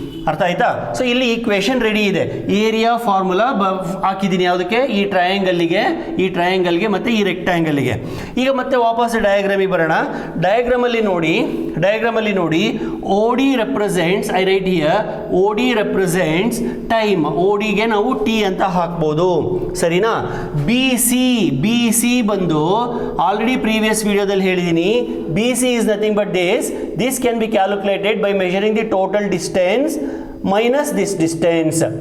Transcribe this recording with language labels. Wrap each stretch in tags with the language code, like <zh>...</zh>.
<kn>ಅರ್ಥ ಆಯ್ತಾ? ಸೊ ಇಲ್ಲಿ ಈಕ್ವೇಶನ್ ರೆಡಿ ಇದೆ. ಏರಿಯಾ ಫಾರ್ಮುಲಾ ಹಾಕಿದ್ದೀನಿ ಯಾವುದಕ್ಕೆ, ಈ ಟ್ರಯಾಂಗಲ್ಗೆ ಮತ್ತೆ ಈ ರೆಕ್ಟ್ಯಾಂಗಲ್ಗೆ. ಈಗ ಮತ್ತೆ ವಾಪಸ್ ಡಯಾಗ್ರಾಮಿಗೆ ಬರೋಣ. ಡಯಾಗ್ರಾಮಲ್ಲಿ ನೋಡಿ</kn> <en>OD represents, I write here, OD represents time.</en> <kn>ODಗೆ ನಾವು T ಅಂತ ಹಾಕ್ಬೋದು. ಸರಿನಾ? BC ಬಂದು ಆಲ್ರೆಡಿ ಪ್ರೀವಿಯಸ್ ವಿಡಿಯೋದಲ್ಲಿ ಹೇಳಿದ್ದೀನಿ.</kn> <en>BC is nothing but this can be calculated by measuring the total distance minus this distance.</en>